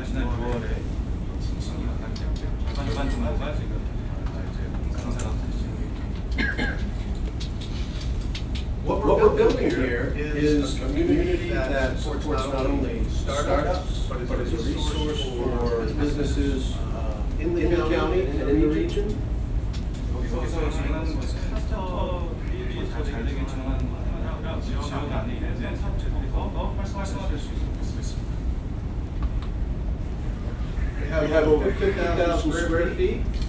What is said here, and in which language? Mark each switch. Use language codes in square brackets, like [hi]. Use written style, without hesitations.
[ko] 지난 6월에 칭칭이 가깝게 절반 정도가 지금 이제 공사가 진행되고 [en] What we're building here is a community that supports not only startups, but it's a resource for businesses in the county and in the region. [ko] 여기서 진행하는 것은 스타트업들이 더 잘 되게 진행하는 것 아니라 지역 안에 있는 사업체들이 더 활성화될 수 있도록 있습니다. [en] We have over 50,000 square feet.